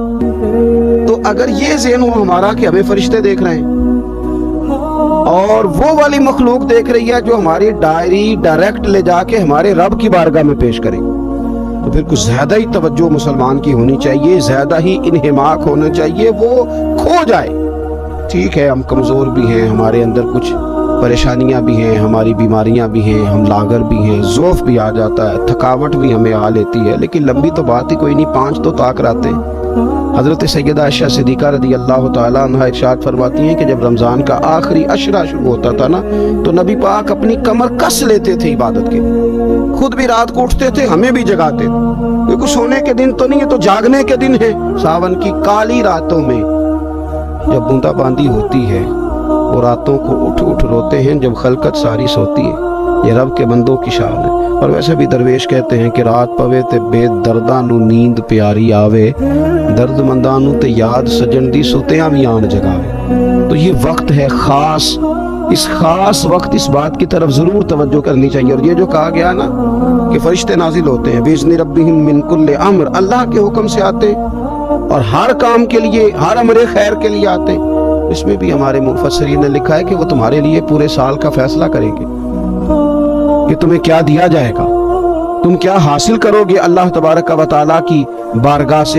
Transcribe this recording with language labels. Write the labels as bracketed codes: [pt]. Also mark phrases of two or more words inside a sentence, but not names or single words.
[ur] تو اگر یہ ذہن ہو ہمارا کہ ہمیں فرشتے دیکھ رہے ہیں اور وہ والی مخلوق دیکھ رہی ہے جو ہماری ڈائری ڈائریکٹ لے جا کے ہمارے رب کی بارگاہ میں پیش کرے گی، تو پھر کچھ زیادہ ہی توجہ مسلمان کی ہونی چاہیے، زیادہ ہی انہماک ہونا چاہیے، وہ کھو جائے ٹھیک ہے ہم کمزور بھی ہیں، ہمارے اندر کچھ پریشانیاں بھی ہیں، ہماری بیماریاں بھی ہیں، ہم لاغر بھی ہیں، ضعف بھی آ جاتا ہے، تھکاوٹ بھی ہمیں آ لیتی ہے، لیکن لمبی تو بات ہی کوئی نہیں، 5 تو طاق راتیں۔ حضرت سیدہ عائشہ صدیقہ [ar] رضی اللہ تعالیٰ عنہ [ur] ارشاد فرماتی ہیں کہ جب رمضان کا آخری عشرہ شروع ہوتا تھا نا تو نبی پاک اپنی کمر کس لیتے تھے عبادت کے لیے، خود بھی رات کو اٹھتے تھے، ہمیں بھی جگاتے تھے، کیونکہ سونے کے دن تو نہیں ہے، تو جاگنے کے دن ہے۔ ساون کی کالی راتوں میں جب بوندا باندی ہوتی ہے، وہ راتوں کو اٹھ اٹھ روتے ہیں جب خلقت ساری سوتی ہے، یہ رب کے بندوں کی شان ہے۔ [pa] اور ویسے بھی درویش کہتے ہیں کہ رات پوے تے بے درداں نو نیند پیاری آوے، درد منداں نو تے یاد سجن دی ستیاں بھی آن جگاوے۔ [ur] تو یہ وقت ہے خاص، اس خاص وقت اس بات کی طرف ضرور توجہ کرنی چاہیے۔ اور یہ جو کہا گیا نا کہ فرشتے نازل ہوتے ہیں [ar] بِإِذْنِ رَبِّهِمْ مِنْ كُلِّ أَمْرٍ، [ur] اللہ کے حکم سے آتے اور ہر کام کے لیے، ہر امر خیر کے لیے آتے۔ اس میں بھی ہمارے مفسرین نے لکھا ہے کہ وہ تمہارے لیے پورے سال کا فیصلہ کریں گے کہ تمہیں کیا دیا جائے گا، تم کیا حاصل کرو گے اللہ تبارک و تعالیٰ کی بارگاہ سے۔